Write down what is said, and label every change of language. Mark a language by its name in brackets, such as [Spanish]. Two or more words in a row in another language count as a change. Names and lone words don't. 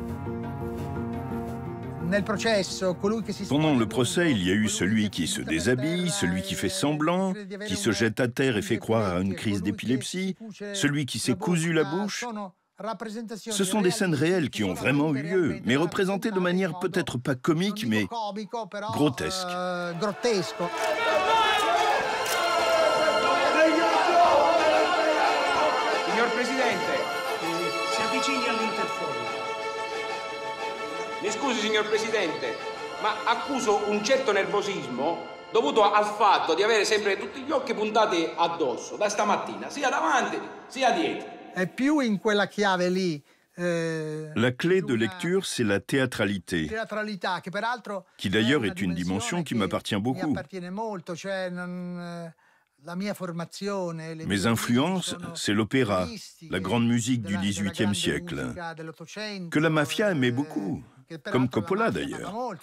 [French] Pendant le procès, il y a eu celui qui se déshabille, celui qui fait semblant, qui se jette à terre et fait croire à une crise d'épilepsie, celui qui s'est cousu la bouche. Ce sont des scènes réelles qui ont vraiment eu lieu, mais représentées de manière peut-être pas comique, mais grotesque. [Italian] Signor Presidente, si avvicini all'interfono. Mi scusi signor Presidente, ma accuso un certo nervosismo dovuto al fatto di avere sempre tutti gli occhi puntati addosso, da stamattina, sia davanti sia dietro. È più in quella chiave lì. [French] La clé de lecture, c'est la théâtralité, qui d'ailleurs est une dimension qui m'appartient beaucoup. Mes influences, c'est l'opéra, la grande musique du XVIIIe siècle, que la mafia aimait beaucoup, Comme Coppola d'ailleurs.